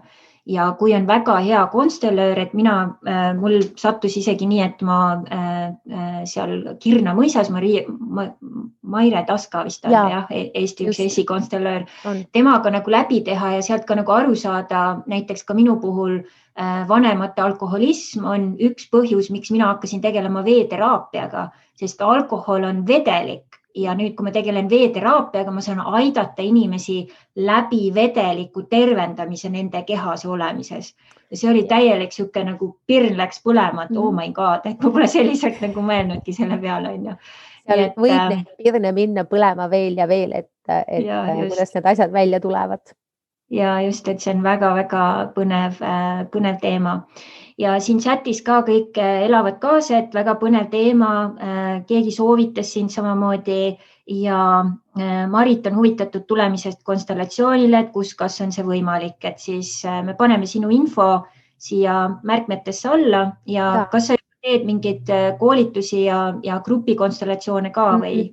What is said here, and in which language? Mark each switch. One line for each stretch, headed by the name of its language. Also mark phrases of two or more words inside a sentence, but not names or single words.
Estonian: Ja kui on väga hea konstellöör, et mul sattus isegi nii, et ma seal Kirna mõisas, Maire Taska vist on Eesti üks esikonstellöör, temaga nagu läbi teha ja sealt ka nagu aru saada, näiteks ka minu puhul vanemate alkoholism on üks põhjus, miks mina hakkasin tegelema veeteraapiaga, sest alkohol on vedelik. Ja nüüd, kui ma tegelen veeteraapiaga, ma saan aidata inimesi läbi vedeliku tervendamise nende kehas olemises. Ja see oli täielik siuke nagu pirn läks põlema, et
English: oh my god,
Estonian: et ma pole selliselt nagu mõelnudki selle peale. Seal võib neid pirne minna põlema veel ja veel, et kuidas need asjad välja tulevad. Ja just, et see on väga-väga põnev teema. Ja siin chatis ka kõik elavad kaasa, et väga põnev teema, keegi soovitas siin samamoodi ja Marit on huvitatud tulemisest konstellatsioonile, et kas on see võimalik, et siis me paneme sinu info siia märkmetesse alla ja kas sa teed mingeid koolitusi ja grupikonstellatsioone ka või